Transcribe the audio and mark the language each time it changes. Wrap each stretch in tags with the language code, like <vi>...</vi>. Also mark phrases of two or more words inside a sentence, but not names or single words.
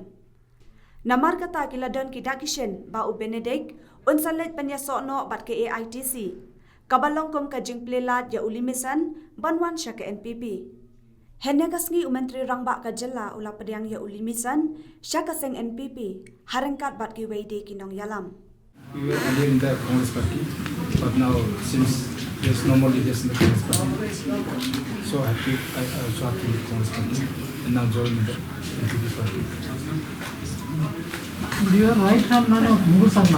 <kha>Namar kata kila don ki dakishen ba u Benedict unsalet penyasok no bat ke AITC. Kabalong kum ka jing plelat ya ulimisan banwan siya ke NPP. Henya kasngi Menteri Rangbak ka jela ula pediang ya ulimisan siya kaseng NPP harengkat bat ki weide kinong yalam.</kha> <en>We were earlier in the Congress party, but now since there's no more leaders in the Congress party, so I also have to leave Congress party and now join the NPP party. You are right hand man of Mugusanga.</en>